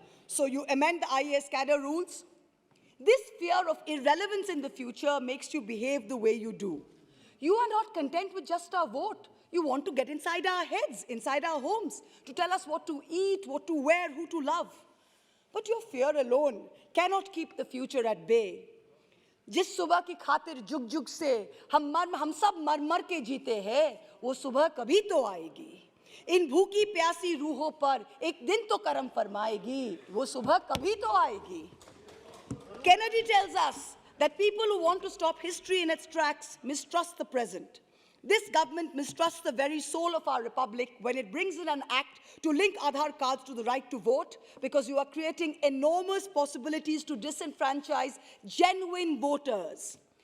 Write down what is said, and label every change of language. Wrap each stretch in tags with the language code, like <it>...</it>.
<en>So you amend the IAS cadre rules. This fear of irrelevance in the future makes you behave the way you do. You are not content with just our vote. You want to get inside our heads, inside our homes, to tell us what to eat, what to wear, who to love. But your fear alone cannot keep the future at bay.</en> <hi>जिस सुबह की खातिर जुग जुग से हम सब मर मर के जीते हैं, वो सुबह कभी तो आएगी। इन भूखी प्यासी रूहों पर एक दिन तो करम फरमाएगी, वो सुबह कभी तो आएगी।</hi> <en>Kennedy tells us that people who want to stop history in its tracks mistrust the present. This government mistrusts the very soul of our republic when it brings in an act to link Aadhaar cards to the right to vote, because you are creating enormous possibilities to disenfranchise genuine voters.</en>